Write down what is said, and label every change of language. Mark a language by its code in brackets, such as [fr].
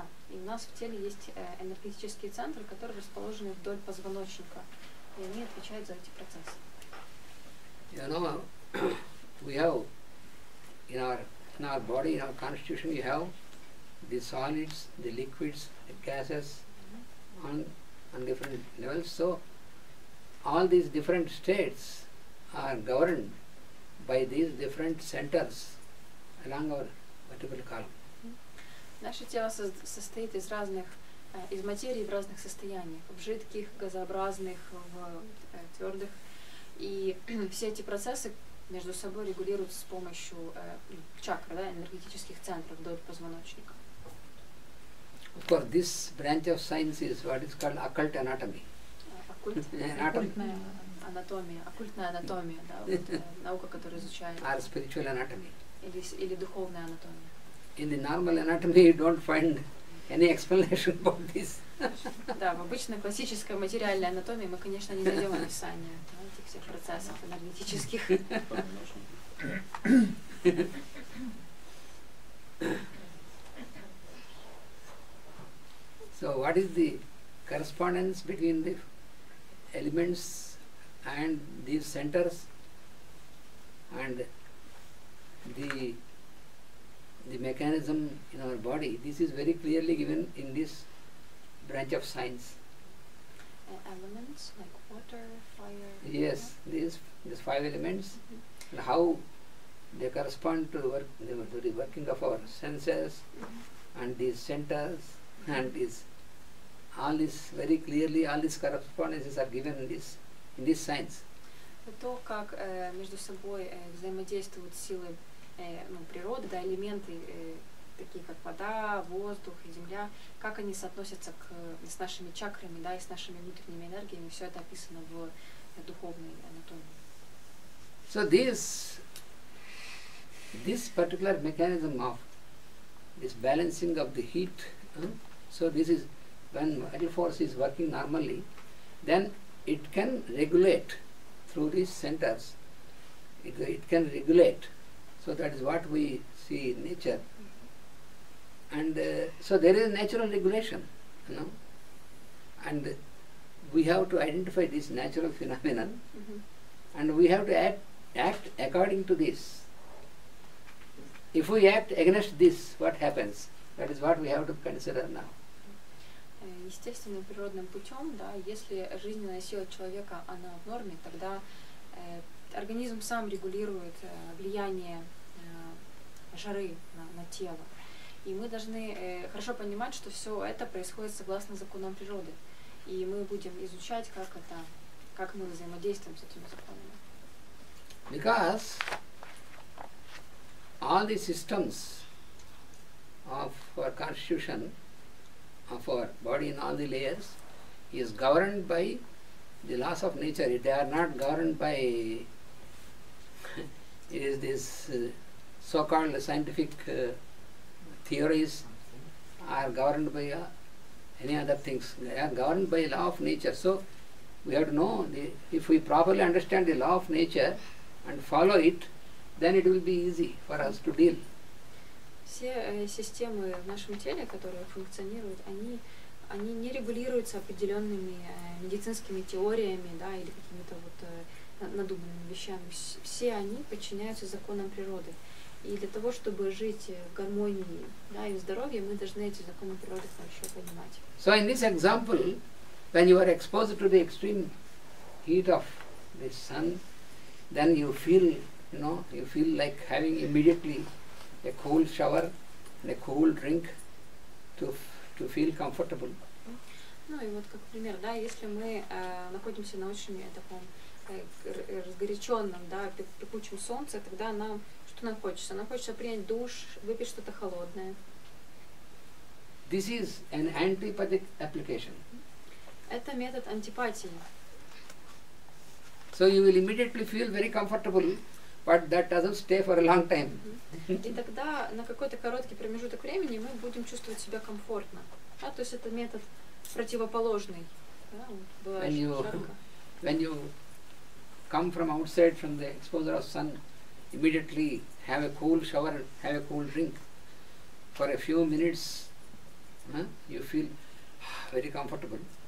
[ru] И у нас в теле есть энергетические центры, которые расположены вдоль позвоночника, и они отвечают за эти процессы. [en] We have in our body, in our constitution, you have the solids, the liquids, the gases on different levels. So all these different states are governed by these different centers along our vertebral column. [ru] Наше тело состоит из материи в разных состояниях, в жидких, газообразных, в твердых. И все эти процессы между собой регулируются с помощью чакр, да, энергетических центров вдоль позвоночника. [en] Of course, this branch of science is what is called occult anatomy. [ru] Оккультная анатомия, да, вот, наука, которая изучает. [en] Or spiritual anatomy. [ru] Или духовная анатомия. [en] In the normal anatomy, you don't find any explanation about this. [ru] Да, в обычной классической материальной анатомии мы, конечно, не найдем описания этих всех процессов энергетических. [en] So, what is the correspondence between the elements and these centers and the mechanism in our body? This is very clearly given in this branch of science. Elements like water, fire. Yes, these 5 elements, and how they correspond to the working of our senses, and these centers, and all this very clearly, all these correspondences are given in this science. [ru] То, как между собой взаимодействуют силы природы, да, элементы, такие как вода, воздух и земля, как они соотносятся с нашими чакрами, да, и с нашими внутренними энергиями, все это описано в духовной анатомии. [en] So this particular mechanism of this balancing of the heat, so this is when vital force is working normally, then it can regulate through these centers, it can regulate. So that is what we see in nature. And so there is natural regulation, and we have to identify this natural phenomenon, and we have to act according to this. If we act against this, what happens? That is what we have to consider now. [ru] Естественным природным путем, да, если жизненная сила человека, она в норме, тогда организм сам регулирует влияние жары на тело. И мы должны хорошо понимать, что все это происходит согласно законам природы. И мы будем изучать, как мы взаимодействуем с этими законами. [en] Because all the systems of our constitution, of our body in all the layers, is governed by the laws of nature. They are not governed by is this so-called scientific theories, are governed by any other things. They are governed by law of nature. So we have to know, if we properly understand the law of nature and follow it, then it will be easy for us to deal. [ru] Все системы в нашем теле, которые функционируют, они не регулируются определенными медицинскими теориями, да, или какими-то вот надуманными вещами. Все они подчиняются законам природы. И для того, чтобы жить в гармонии, да, и в здоровье, мы должны эти законы природы хорошо понимать. [en] So in this example, when you are exposed to the extreme heat of the sun, then you feel like having immediately a cool shower and a cool drink to feel comfortable. [ru] Ну и вот как пример, да, если мы находимся на очень таком разгоряченном, да, пекучем солнце, тогда что нам хочется? Нам хочется принять душ, выпить что-то холодное. [en] This is an antipathic application. [ru] Это метод антипатии. [en] So you will immediately feel very comfortable, but that doesn't stay for a long time. [ru] И тогда на какой-то короткий промежуток времени мы будем чувствовать себя комфортно. Да? То есть это метод противоположный. Да? Вот, [en] when you come from outside, from the exposure of sun, immediately have a cool shower and have a cool drink. For a few minutes, you feel very comfortable.